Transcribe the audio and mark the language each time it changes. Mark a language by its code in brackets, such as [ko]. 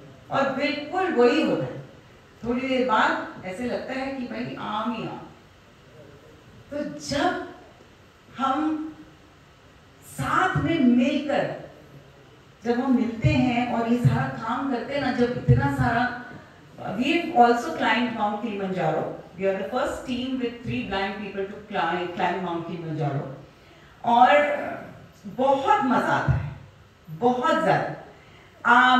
[hi] और बिल्कुल वही होता है, थोड़ी देर बाद ऐसे लगता है कि भाई आम ही आम। तो जब हम साथ में मिलकर जब हम मिलते हैं और ये सारा काम करते हैं ना, जब इतना सारा, [en] we have also climbed Mount Kilimanjaro. We are the first team with 3 blind people to climb Mount Kilimanjaro. [hi] और बहुत मजा आता है, बहुत ज्यादा।